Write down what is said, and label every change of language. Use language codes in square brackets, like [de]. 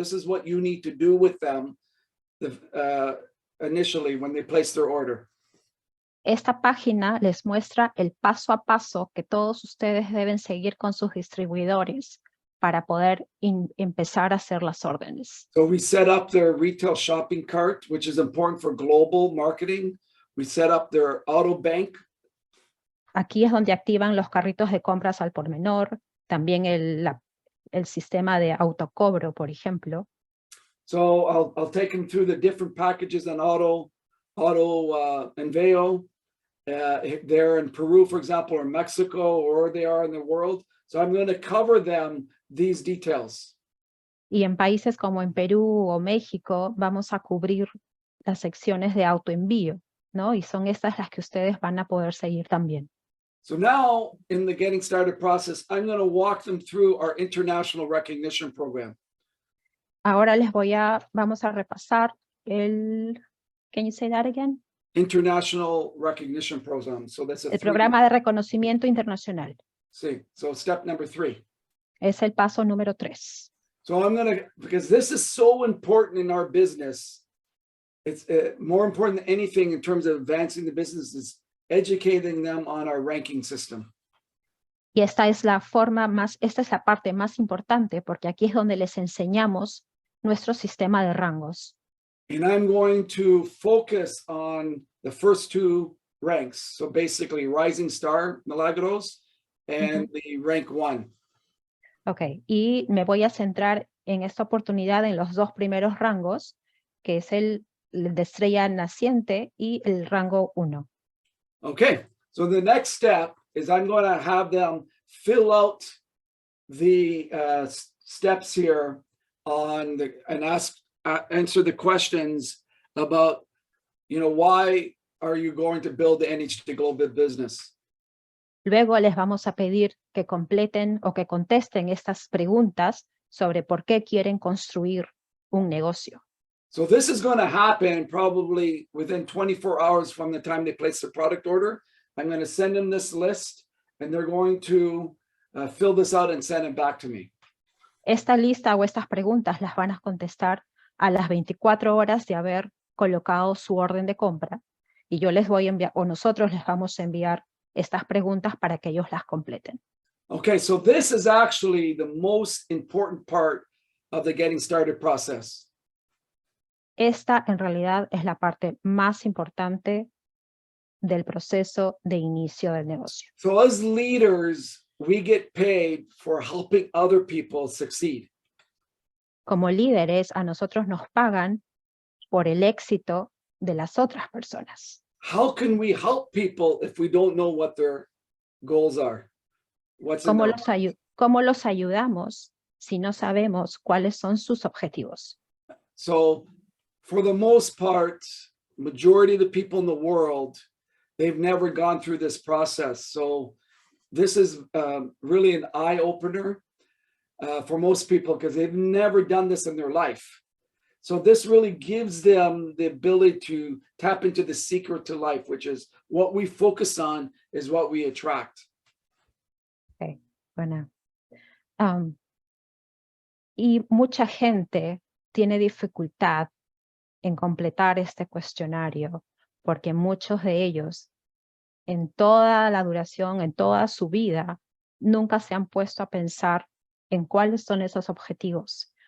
[en] This is what you need to do with them initially when they place their order. [es] Esta página les muestra el paso a paso que todos ustedes deben seguir con sus distribuidores para poder empezar a hacer las órdenes. [en] So we set up their retail shopping cart, which is important for global marketing. We set up their auto bank. [es] Aquí es donde activan los carritos de compras al por menor, también el sistema de autocobro, por ejemplo. [en] So I'll take them through the different packages on auto envío. They're in Peru, for example, or Mexico, or they are in the world. So I'm going to cover them these details. [es] Y en países como en Perú o México vamos a cubrir las secciones de autoenvío, ¿no? Y son estas las que ustedes van a poder seguir también. [en] So now in the getting started process, I'm going to walk them through our international recognition program. [es] Ahora vamos a repasar [en] can you say that again? International recognition program. So that's [es] El programa de reconocimiento internacional. [en] Sí. So step number 3. [es] Es el paso número 3. [en] So because this is so important in our business, it's more important than anything in terms of advancing the business is educating them on our ranking system. [es] Y esta es la parte más importante porque aquí es donde les enseñamos nuestro sistema de rangos. [en] And I'm going to focus on the first 2 ranks. So basically Rising Star, Milagros, and the rank 1. [es] Ok, y me voy a centrar en esta oportunidad en los 2 primeros rangos, que es el de estrella naciente y el rango 1. [en] Okay, so the next step is I'm going to have them fill out the steps here and answer the questions about, why are you going to build the NHT Global Business? [es] Luego les vamos a pedir que completen o que contesten estas preguntas sobre por qué quieren construir un negocio. [en] So this is going to happen probably within 24 hours from the time they place their product order. I'm going to send them this list and they're going to fill this out and send it back to me. [es] Esta lista o estas preguntas las van a contestar a las 24 horas de haber colocado su orden de compra y yo les voy a enviar, o nosotros les vamos a enviar estas preguntas para que ellos las completen. [en] Okay, so this is actually the most important part of the getting started process. [es] Esta en realidad es la parte más importante del proceso de inicio del negocio. [en] So as leaders, we get paid for helping other people succeed. [es] como líderes, a nosotros nos pagan por el éxito de las otras personas. [en] How can we help people if we don't know what their goals are? What's in their [es] ¿Cómo los ayudamos si no sabemos cuáles son sus objetivos? [en] So for the most part, majority of the people in the world, they've never gone through this process. So this is really an eye opener for most people because they've never done this in their life. So this really gives them the ability to tap into the secret to life, which is what we focus on is what we attract. [es] Okay, bueno. Y mucha gente tiene dificultad en completar este cuestionario porque muchos de ellos en toda la duración, en toda su vida, nunca se han puesto a pensar en cuáles son esos objetivos.